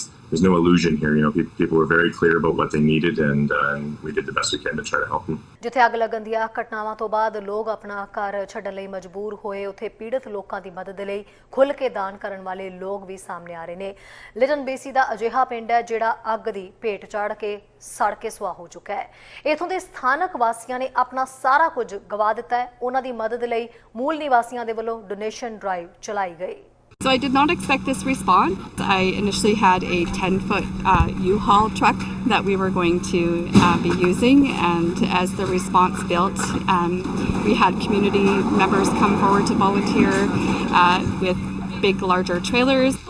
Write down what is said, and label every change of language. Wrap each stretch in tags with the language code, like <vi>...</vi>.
<en>There's no illusion here. People were very clear about what they needed, and we did the best we can to try to help them.</en> <pa>ਜਿੱਥੇ ਅੱਗ ਲੱਗਣ ਦੀਆਂ ਘਟਨਾਵਾਂ ਤੋਂ ਬਾਅਦ ਲੋਕ ਆਪਣਾ ਘਰ ਛੱਡਣ ਲਈ ਮਜਬੂਰ ਹੋਏ, ਉੱਥੇ ਪੀੜਤ ਲੋਕਾਂ ਦੀ ਮਦਦ ਲਈ ਖੁੱਲ੍ਹ ਕੇ ਦਾਨ ਕਰਨ ਵਾਲੇ ਲੋਕ ਵੀ ਸਾਹਮਣੇ ਆ ਰਹੇ ਨੇ। ਲਿਟਨ ਬੇਸੀ ਦਾ ਅਜਿਹਾ ਪਿੰਡ ਹੈ ਜਿਹੜਾ ਅੱਗ ਦੀ ਭੇਟ ਚੜ੍ਹ ਕੇ ਸੜ ਕੇ ਸੁਆਹ ਹੋ ਚੁੱਕਾ ਹੈ। ਇੱਥੋਂ ਦੇ ਸਥਾਨਕ ਵਾਸੀਆਂ ਨੇ ਆਪਣਾ ਸਾਰਾ ਕੁਝ ਗਵਾ ਦਿੱਤਾ ਹੈ। ਉਹਨਾਂ ਦੀ ਮਦਦ ਲਈ ਮੂਲ ਨਿਵਾਸੀਆਂ ਦੇ ਵੱਲੋਂ ਡੋਨੇਸ਼ਨ ਡਰਾਈਵ ਚਲਾਈ ਗਈ।</pa> <en>So I did not expect this response. I initially had a 10-foot U-Haul truck that we were going to be using, and as the response built, we had community members come forward to volunteer with big, larger trailers.</en>